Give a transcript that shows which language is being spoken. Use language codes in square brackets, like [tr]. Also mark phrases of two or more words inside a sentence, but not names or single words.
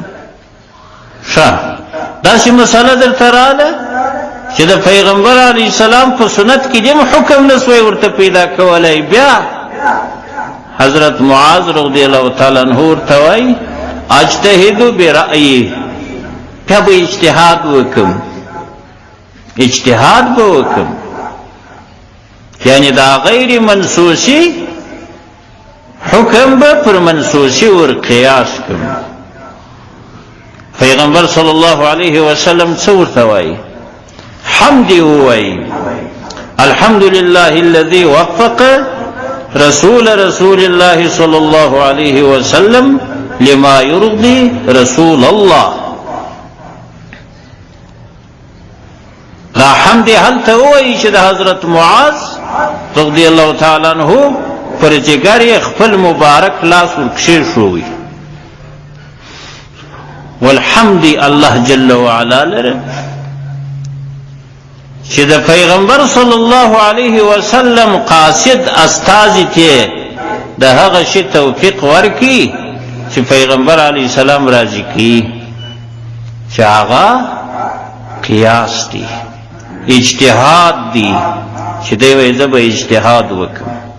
[ps] ښه، داسې مسله درته راغله چې د پیغمبر [ar] علیه السلام [ps] په سنت کې دې حکم نه سوی ورته پیدا کولی، بیا حضرت معاذ [ar] رضی الله تعالی عنہ [ps] ورته وایي [ar] اجتهد برأیی، [ps] بیا به اجتهاد وکم، اجتهاد به وکم، یعنی دا غیر منسوسی حکم به پر منسوسی ور قیاس کم. پیغمبر [ar] صلی الله علیه وسلم [ps] څه ورته وایي؟ حمد وایي [ar] الحمد لله الذي وفق رسول الله صلی الله علیه وسلم لما يرضي رسول الله. [ps] دا حمد هلته وایي چې د حضرت معاذ [ar] رضی الله تعالی عنہ [ps] پر جګر یې خپل مبارک لاس ورکښېښوی. [ar] والحمد الله جل وعلا [ps] لره چې د پیغمبر [ar] صلی الله علیه وسلم [ps] قاصد استازی ته د هغه شی توفیق ورکړي چې پیغمبر [ar] علیه السلام [ps] راضي کړي، چې هغه قیاس دی، اجتهاد دی، چې دی وایي زه به اجتهاد وکړم.